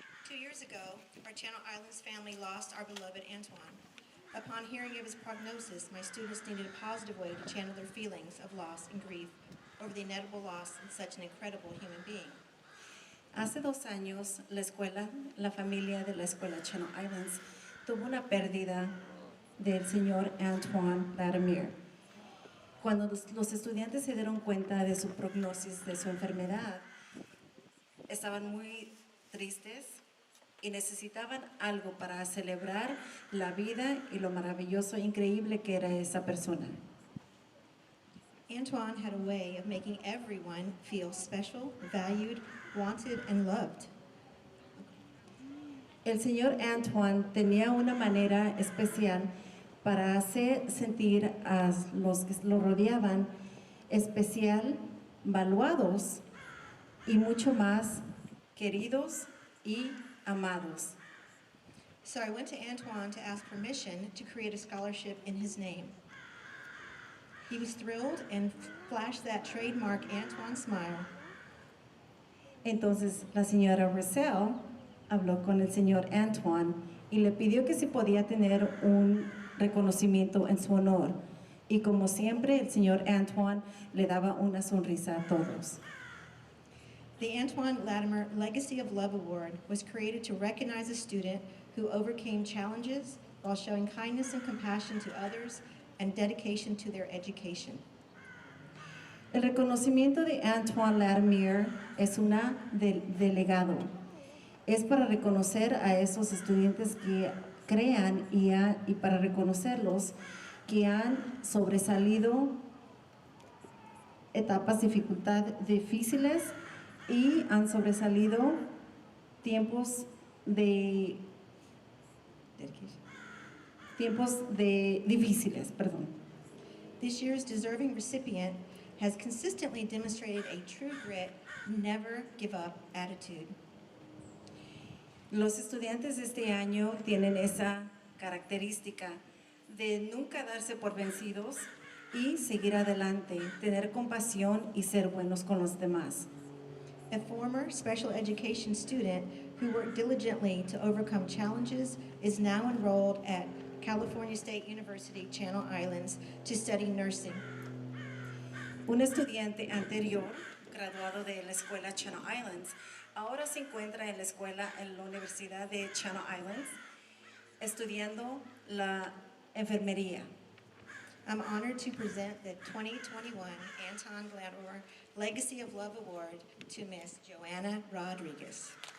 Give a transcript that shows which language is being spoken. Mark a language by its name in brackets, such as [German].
[English] 2 years ago, our Channel Islands family lost our beloved Antoine. Upon hearing of his prognosis, my students needed a positive way to channel their feelings of loss and grief over the inevitable loss in such an incredible human being. [Spanish] Hace 2 años, la familia de la escuela Channel Islands tuvo una pérdida del señor Antoine Latimer. Cuando los estudiantes se dieron cuenta de su prognosis de su enfermedad, estaban muy tristes y necesitaban algo para celebrar la vida y lo maravilloso e increíble que era esa persona. [English] Antoine had a way of making everyone feel special, valued, wanted, and loved. [Spanish] El señor Antoine tenía una manera especial para hacer sentir a los que lo rodeaban especial, valuados y mucho más queridos y amados. [English] So I went to Antoine to ask permission to create a scholarship in his name. He was thrilled and flashed that trademark Antoine smile. [Spanish] Entonces la señora Russell habló con el señor Antoine y le pidió que si podía tener un reconocimiento en su honor. Y como siempre, el señor Antoine le daba una sonrisa a todos. [English] The Antoine Latimer Legacy of Love Award was created to recognize a student who overcame challenges while showing kindness and compassion to others and dedication to their education. [Spanish] El reconocimiento de Antoine Latimer es una delegado. Es para reconocer a esos estudiantes que crean y para reconocerlos que han sobresalido etapas difíciles y han sobresalido tiempos difíciles, perdón. [English] This year's deserving recipient has consistently demonstrated a true grit, never give up attitude. [Spanish] Los estudiantes de este año tienen esa característica de nunca darse por vencidos y seguir adelante, tener compasión y ser buenos con los demás. [English] A former special education student who worked diligently to overcome challenges is now enrolled at California State University, Channel Islands, to study nursing. [Spanish] Un estudiante anterior, graduado de la escuela Channel Islands, ahora se encuentra en la Universidad de Channel Islands, estudiando la enfermería. [English] I'm honored to present the 2021 Antoine Latimer Legacy of Love Award to Miss Joanna Rodriguez.